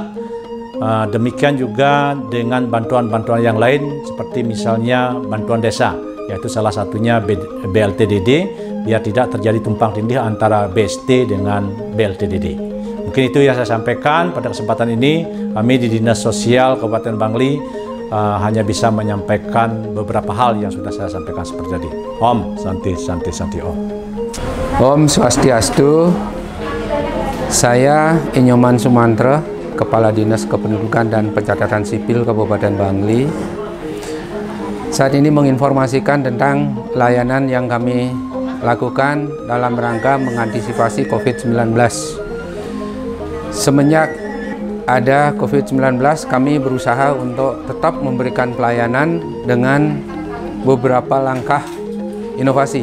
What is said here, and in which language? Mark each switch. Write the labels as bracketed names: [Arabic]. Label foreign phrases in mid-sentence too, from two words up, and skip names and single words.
[Indonesian] Demikian juga dengan bantuan-bantuan yang lain seperti misalnya bantuan desa, yaitu salah satunya BLTDD, biar tidak terjadi tumpang tindih antara BST dengan BLTDD. Mungkin itu yang saya sampaikan pada kesempatan ini. Kami di Dinas Sosial Kabupaten Bangli hanya bisa menyampaikan beberapa hal yang sudah saya sampaikan seperti tadi. [Sanskrit] Om Santi Santi Santi Om. Om Swastiastu. [Indonesian] Saya Inyoman Sumantra, Kepala Dinas Kependudukan dan Pencatatan Sipil Kabupaten Bangli. Saat ini menginformasikan tentang layanan yang kami lakukan dalam rangka mengantisipasi COVID-19. Semenjak ada COVID-19, kami berusaha untuk tetap memberikan pelayanan dengan beberapa langkah inovasi.